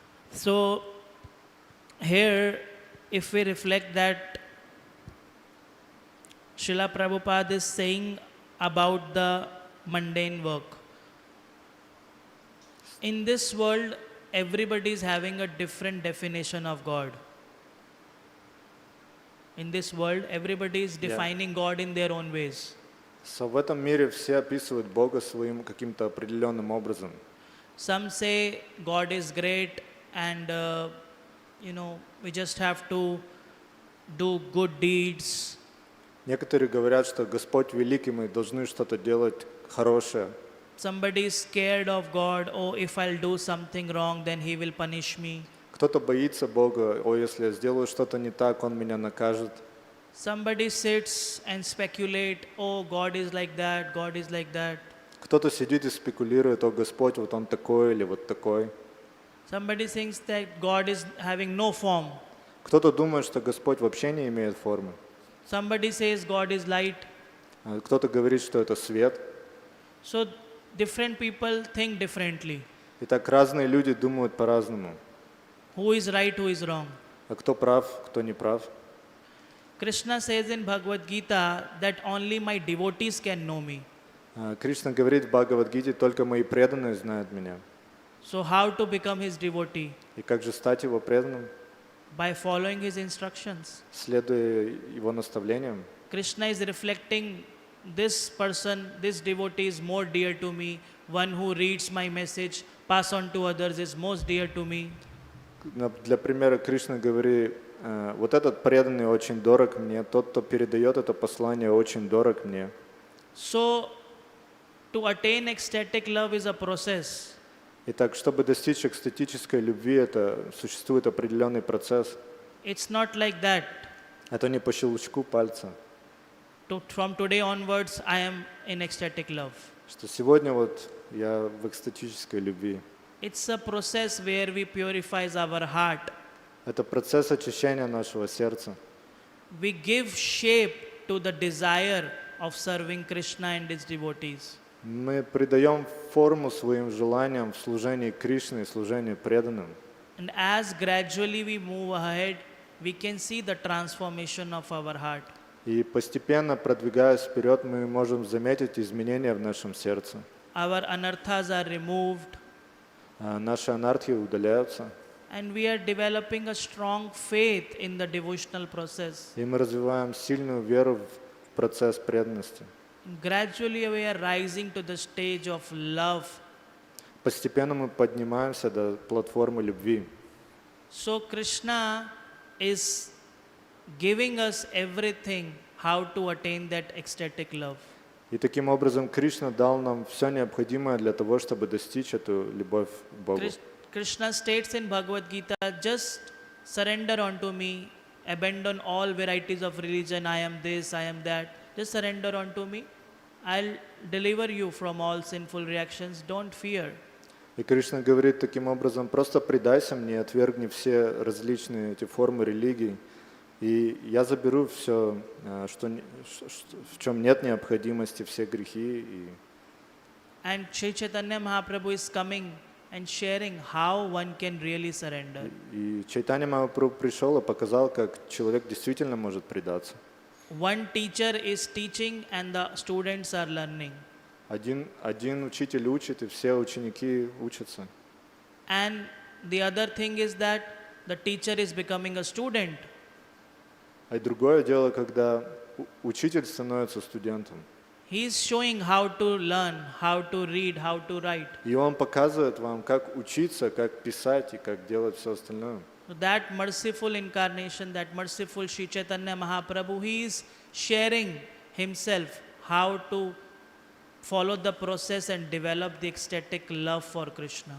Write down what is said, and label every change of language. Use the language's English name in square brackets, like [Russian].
[English] So here, if we reflect that Srila Prabhupada is saying about the mundane work. In this world, everybody is having a different definition of God. In this world, everybody is defining God in their own ways. So [Russian] в этом мире все описывают Бога своим каким-то определенным образом. [English] Some say God is great and we just have to do good deeds. [Russian] Некоторые говорят, что Господь великий, мы должны что-то делать хорошее. [English] Somebody is scared of God. Oh, if I'll do something wrong, then He will punish me. [Russian] Кто-то боится Бога. О, если я сделаю что-то не так, Он меня накажет. [English] Somebody sits and speculate. Oh, God is like that. God is like that. [Russian] Кто-то сидит и спекулирует, о, Господь, вот Он такой или вот такой. [English] Somebody thinks that God is having no form. [Russian] Кто-то думает, что Господь вообще не имеет формы. [English] Somebody says God is light. [Russian] Кто-то говорит, что это свет. [English] So different people think differently. [Russian] Итак, разные люди думают по-разному. [English] Who is right, who is wrong? [Russian] А кто прав, кто не прав? [English] Krishna says in Bhagavad Gita that only my devotees can know me. [Russian] Кришна говорит в Бхагавад-гите, только мои преданные знают меня. [English] So how to become his devotee? [Russian] И как же стать его преданным? [English] By following his instructions. [Russian] Следуя его наставлениям. [English] Krishna is reflecting this person, this devotee is more dear to me. One who reads my message, pass on to others is most dear to me. [Russian] Для примера Кришна говорит, вот этот преданный очень дорог мне, тот, кто передает это послание, очень дорог мне. [English] So, to attain ecstatic love is a process. [Russian] Итак, чтобы достичь экстатической любви, это существует определенный процесс. [English] It's not like that. [Russian] Это не по щелчку пальца. [English] From today onwards, I am in ecstatic love. [Russian] Что сегодня вот я в экстатической любви. [English] It's a process where we purify our heart. [Russian] Это процесс очищения нашего сердца. [English] We give shape to the desire of serving Krishna and his devotees. [Russian] Мы придаем форму своим желаниям в служении Кришне и служении преданным. [English] And as gradually we move ahead, we can see the transformation of our heart. [Russian] И постепенно, продвигаясь вперед, мы можем заметить изменения в нашем сердце. [English] Our anarthas are removed, [Russian] Наши анархи удаляются, [English] and we are developing a strong faith in the devotional process. [Russian] и мы развиваем сильную веру в процесс преданности. [English] Gradually, we are rising to the stage of love. [Russian] Постепенно мы поднимаемся до платформы любви. [English] So, Krishna is giving us everything how to attain that ecstatic love. [Russian] И таким образом Кришна дал нам все необходимое для того, чтобы достичь эту любовь к Богу. [English] Krishna states in Bhagavad Gita, just surrender unto me, abandon all varieties of religion, I am this, I am that, just surrender unto me, I'll deliver you from all sinful reactions, don't fear. [Russian] И Кришна говорит таким образом, просто предайся мне, отвергни все различные эти формы религий, и я заберу все, в чем нет необходимости, все грехи. [English] And Sri Chaitanya Mahaprabhu is coming and sharing how one can really surrender. [Russian] И Чайтанья Махапрабху пришел и показал, как человек действительно может предаться. [English] One teacher is teaching and the students are learning. [Russian] Один учитель учит, и все ученики учатся. [English] And the other thing is that the teacher is becoming a student. [Russian] А и другое дело, когда учитель становится студентом. [English] He is showing how to learn, how to read, how to write. [Russian] И он показывает вам, как учиться, как писать и как делать все остальное. [English] So that merciful incarnation, that merciful Sri Chaitanya Mahaprabhu, he is sharing himself how to follow the process and develop the ecstatic love for Krishna.